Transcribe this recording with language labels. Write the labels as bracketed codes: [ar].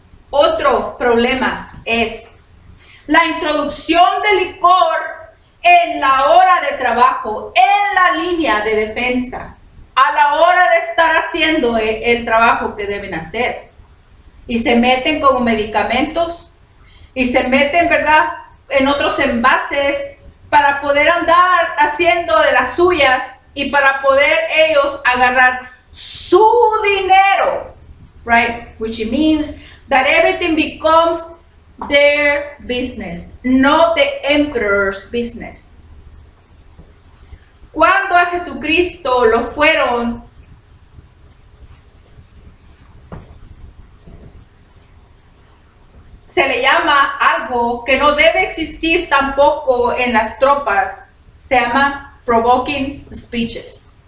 [es] Otro problema es la introducción de licor en la hora de trabajo, en la línea de defensa, a la hora de estar haciendo el trabajo que deben hacer. Y se meten como medicamentos y se meten, ¿verdad?, en otros envases para poder andar haciendo de las suyas y para poder ellos agarrar su dinero, [en] right? Which means that everything becomes their business, not the emperor's business. [es] Cuando a Jesucristo lo fueron se le llama algo que no debe existir tampoco en las tropas, se llama [en] provoking speeches.